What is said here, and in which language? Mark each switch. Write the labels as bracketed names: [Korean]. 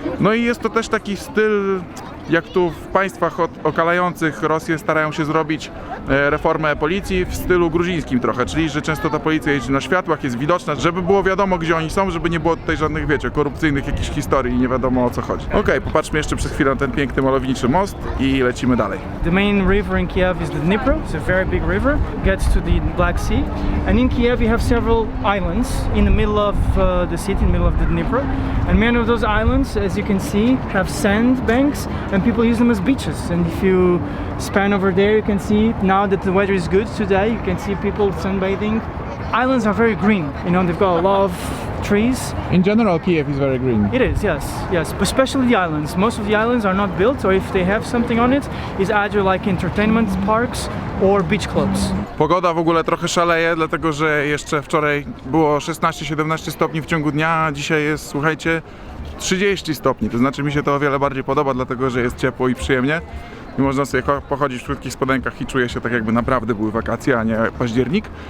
[Polish] No i jest to też taki styl, jak tu w państwach okalających Rosję starają się zrobić reformę policji w stylu gruzińskim trochę, czyli że często ta policja jeździ na światłach, jest widoczna, żeby było wiadomo, gdzie oni są, żeby nie było tutaj żadnych, wiecie, korupcyjnych jakichś historii i nie wiadomo, o co chodzi. Okej, popatrzmy jeszcze przez chwilę na ten piękny malowniczy most i lecimy dalej. [English] The main river in Kiev is the Dnipro. It's a very big river. Gets to the Black Sea, and in Kiev you have several islands in the middle of the city, in the middle of the Dnipro. And many of those islands, as you can see, have sand banks, and people use them as beaches. And if you span over there, you can see now that the weather is good today. You can see people sunbathing. Islands are very green. You know, they've got a lot of trees. In general, Kiev is very green. It is, yes, but especially the islands. Most of the islands are not built, or if they have something on it, it's either like entertainment parks or beach clubs. [Polish] Pogoda w ogóle trochę szaleje, dlatego że jeszcze wczoraj było 16-17 stopni w ciągu dnia, a dzisiaj jest, słuchajcie, 30 stopni. To znaczy mi się to o wiele bardziej podoba, dlatego że jest ciepło i przyjemnie. I można sobie pochodzić w krótkich spodenkach i czuję się tak, jakby naprawdę były wakacje, a nie październik.